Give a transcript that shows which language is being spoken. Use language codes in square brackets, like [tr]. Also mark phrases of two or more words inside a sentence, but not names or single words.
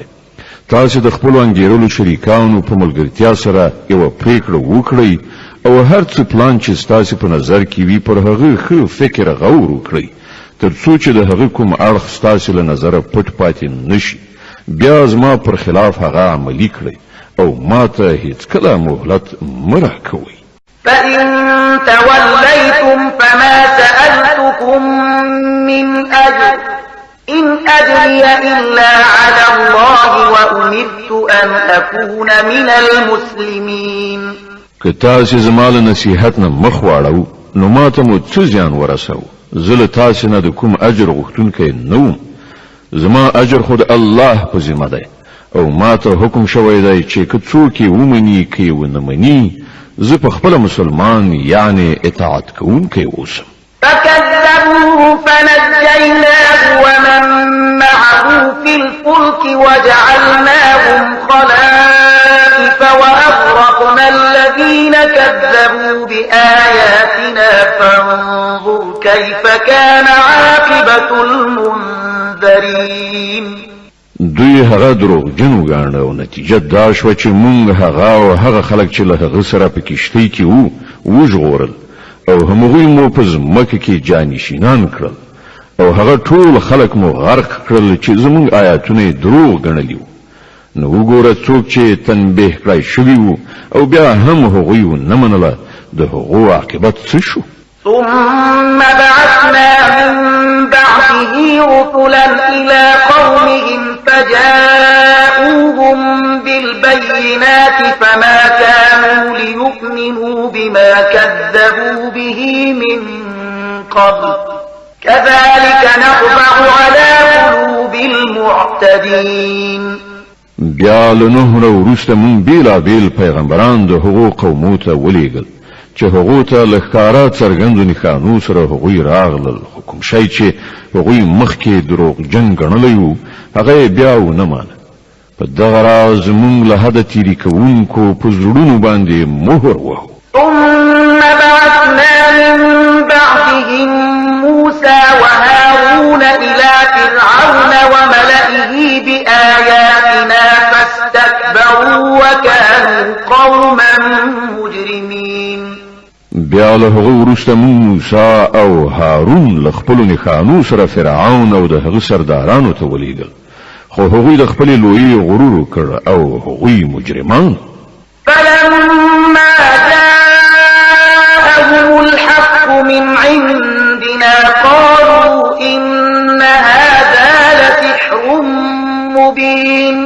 [ps] تاسو د خپل انګیرلو شریکانو په ملګرتیا سره یو پریکړه وکړئ او هر څه پلان چې ستاسو په نظر کې وي پر هغه ښه فکر غور وکړئ تر څو چې د هغه کوم اړخ ستاسو له نظره پټ پاتې نشي بیا زما پر خلاف هغه عملی کړئ او ما ته هیڅ کله مهلت مه راکوئ. [ar] فإن توليتم فما سألتكم من أجر إن أجري إلا على الله وأمرت أن أكون من المسلمين. [ps] که تاسو زما له نصیحت نه مخ واړو نو ما ته مو څه زیان ورسو زه له تاسو نه د کوم اجر غوښتونکی نه وم زما اجر خود الله په ذمه دی او ما ته حکم شوی دی چې که څوک یې ومني که یې ونه مني زه په خپله مسلمان یعنی اطاعت کوونکی اوسم. [ar] فكذبوه فنجيناه ومن معه في الفلك وجعلناهم خلائف وأغرقنا الذين كذبوا بآياتنا فانظر كيف كان عاقبة المنذرين. [ps] دوی هغه دروغجن وګاڼه او نتیجه دا شوه چې مونږ هغه او هغه خلک چې له هغه سره په کښتۍ کې وو وژغورل او همغوی مو په ځمکه کې جانشینان کړل او هغه ټول خلک مو غرق کړل چې زموږ آیاتونه دروغ ګڼلي وو. نو وګوره څوک چې تنبیه کړی شوي وو او بیا هم هغوی ونه منله د هغو عاقبت څه شو. [ar] ثم بعثنا من بعده رسلا إلى قومهم فجاءوهم بالبينات فما كانوا ليؤمنوا بما كذبوا به من قبل كذلك نطبع على قلوب المعتدين. [ps] بیا له نوح وروسته مونږ بیلابیل پیغمبران د هغو قومو ته ولیږل چې هغو ته له ښکاره څرګندو نښانو سره هغوی راغلل خو کوم شی چې هغوی مخکې دروغجن ګڼلی وو هغه یې بیا ونه مانه. په دغه راز مونږ له حده تیري کوونکو په زړونو باندې مهر وهو. [ar] ثم بعثنا من بعدهم موسى وهارون إلى فرعون وملئه بآياتنا فاستكبروا وكانوا قوما مجرمين. [ps] بیا له هغه وروسته موسی او هارون له خپلو نښانو سره فرعون او د هغه سردارانو ته ولیږل خو هغوی د خپلې لویۍ غرور وکړ او هغوی مجرمان. [ar] فلما جاءهم الحق من عندنا قالوا إن هذا لسحر مبين.